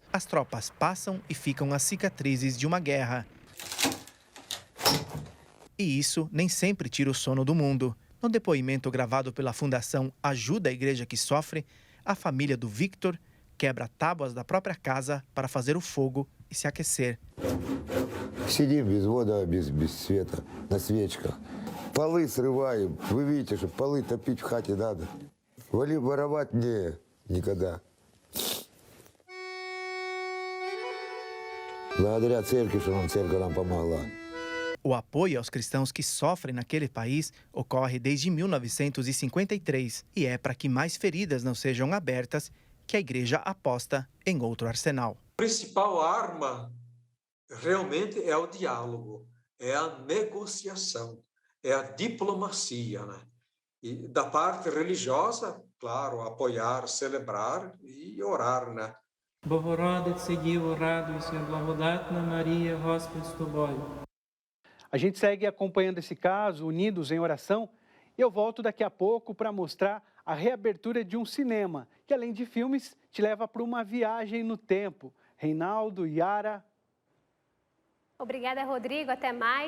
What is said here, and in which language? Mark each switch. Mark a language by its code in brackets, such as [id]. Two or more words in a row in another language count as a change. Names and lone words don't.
[pt] As tropas passam e ficam as cicatrizes de uma guerra. E isso nem sempre tira o sono do mundo. No depoimento gravado pela Fundação Ajuda a Igreja que Sofre, a família do Victor quebra tábuas da própria casa para fazer o fogo e se aquecer. [ru] Сидим без воды, без света, на свечках. Полы срываем. Вы видите, что полы топить в хате надо. Воровать никогда. Благодаря церкви, что церковь нам помогла. [pt] O apoio aos cristãos que sofrem naquele país ocorre desde 1953 e é para que mais feridas não sejam abertas que a igreja aposta em outro arsenal. A principal arma realmente é o diálogo, é a negociação, é a diplomacia, né? E da parte religiosa, claro, apoiar, celebrar e orar, né? [uk] Богородице, Діво, радуйся, благодатна Марія, Господь з тобою. [pt] A gente segue acompanhando esse caso, unidos em oração, e eu volto daqui a pouco para mostrar a reabertura de um cinema, que além de filmes, te leva para uma viagem no tempo. Reinaldo, Yara. Obrigada, Rodrigo. Até mais.